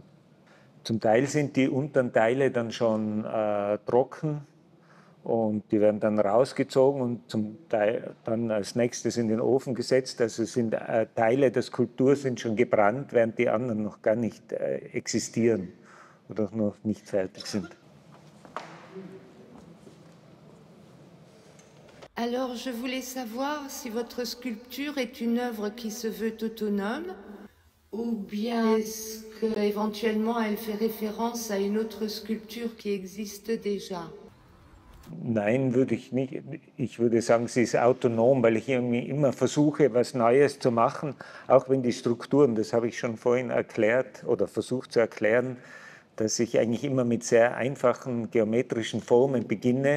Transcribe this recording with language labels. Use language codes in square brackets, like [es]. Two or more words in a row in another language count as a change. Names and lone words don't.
[de] Zum Teil sind die unteren Teile dann schon trocken, und die werden dann rausgezogen und zum Teil dann als nächstes in den Ofen gesetzt. Also sind Teile der Skulptur sind schon gebrannt, während die anderen noch gar nicht existieren oder noch nicht fertig sind. [fr] Alors, je voulais savoir si votre sculpture est une œuvre qui se veut autonome, ou bien est-ce qu'éventuellement elle fait référence à une autre sculpture qui existe déjà? [de] Nein, würde ich nicht. Ich würde sagen, sie ist autonom, weil ich irgendwie immer versuche, was Neues zu machen, auch wenn die Strukturen, das habe ich schon vorhin erklärt oder versucht zu erklären, dass ich eigentlich immer mit sehr einfachen geometrischen Formen beginne.